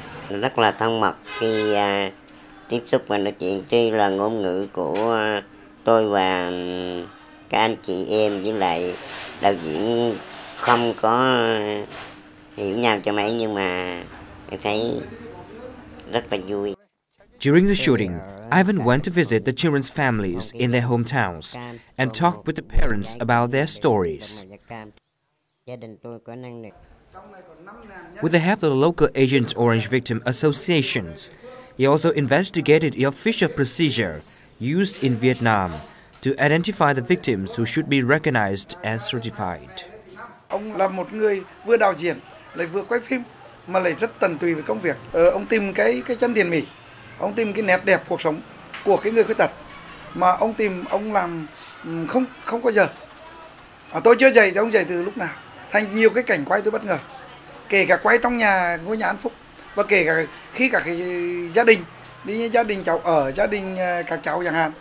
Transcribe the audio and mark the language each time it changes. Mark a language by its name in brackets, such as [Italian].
[Vietnamese] rất là thân mật khi tiếp xúc và nói chuyện. Tuy là ngôn ngữ của tôi và các anh chị em với lại đạo diễn không có hiểu nhau cho mấy, nhưng mà em thấy rất là vui. [English] During the shooting, Ivan went to visit the children's families in their hometowns and talked with the parents about their stories. With the help of the local Agent Orange Victim Associations, he also investigated the official procedure used in Vietnam to identify the victims who should be recognized and certified. [Vietnamese] Ông là một người vừa đạo diễn, lại vừa quay phim, mà lại rất tận tụy với công việc. Ông tìm cái chân thiện mỹ, ông tìm cái nét đẹp cuộc sống của cái người khuyết tật, mà ông làm không có giờ. Tôi chưa dạy thì ông dạy từ lúc nào. Thành nhiều cái cảnh quay tôi bất ngờ, kể cả quay trong ngôi nhà An Phúc, và kể cả khi cả cái gia đình đi, gia đình cháu ở, gia đình các cháu chẳng hạn.